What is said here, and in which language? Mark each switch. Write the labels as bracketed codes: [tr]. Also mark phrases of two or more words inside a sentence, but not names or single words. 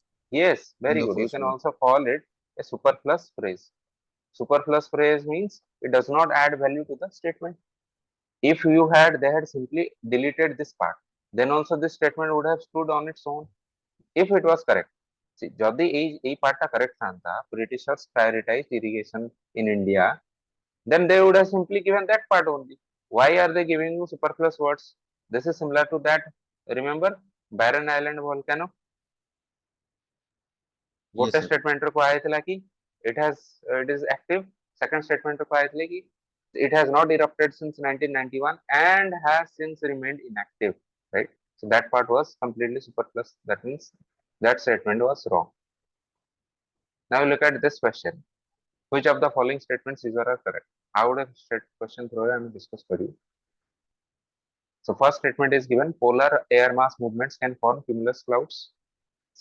[en] Yes, in very the good. You first can one. also call it a superfluous phrase. Superfluous phrase means it does not add value to the statement. If they had simply deleted this part, then also this statement would have stood on its own if it was correct. See, [bn] যদি এই পার্টটা correct থাকতা, [en] Britishers prioritized irrigation in India, then they would have simply given that part only. Why are they giving you superfluous words? This is similar to that. Remember Barren Island volcano? Yes, ଗୋଟେ sir. statement [or] ରେ କୁହାଯାଇଥିଲା କି [en] it is active. Second statement [or] ରେ କୁହାଯାଇଥିଲା କି [en] it has not erupted since 1991 and has since remained inactive, right? So that part was completely superfluous. That means that statement was wrong. Now look at this question. Which of the following statements is or are correct? I would have straight question throw and discuss for you. So first statement is given, polar air mass movements can form cumulus clouds.